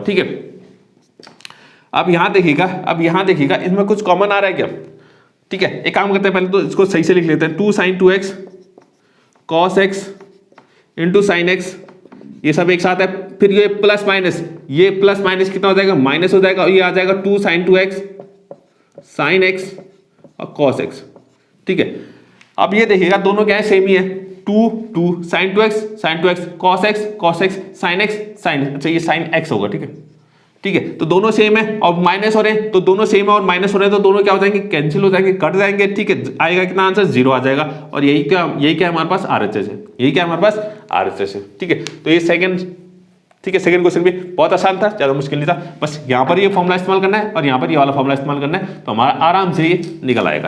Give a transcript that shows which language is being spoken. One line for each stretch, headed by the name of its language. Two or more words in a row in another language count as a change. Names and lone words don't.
Hindi: ठीक है, अब यहां देखिएगा इसमें कुछ कॉमन आ रहा है क्या। ठीक है, एक काम करते हैं पहले तो इसको सही से लिख लेते हैं, 2 sin 2x cos x
English: into sine x,
Hindi: ये सब एक साथ है, फिर ये प्लस माइनस कितना हो जाएगा माइनस हो जाएगा और ये आ जाएगा 2 sin 2x sin x और cos x। ठीक है, अब ये देखिएगा दोनों क्या है सेम ही है, 2 sin 2x cos x sin x sin, अच्छा ये sin x होगा। ठीक है, तो दोनों सेम है और माइनस हो रहे हैं तो दोनों सेम है और माइनस हो रहे हैं तो दोनों क्या हो जाएंगे कैंसिल हो जाएंगे, कट जाएंगे। ठीक है, आएगा कितना आंसर 0 आ जाएगा और यही क्या हमारे पास RHS है, यही क्या हमारे पास RHS है। ठीक है, तो ये
English: second question
Hindi: भी बहुत आसान था, ज्यादा मुश्किल नहीं था, बस यहाँ पर ये फॉर्मूला इस्तेमाल करना है और यहाँ पर ये वाला फॉर्मूला इस्तेमाल करना है तो हमारा आराम से ये निकल आएगा।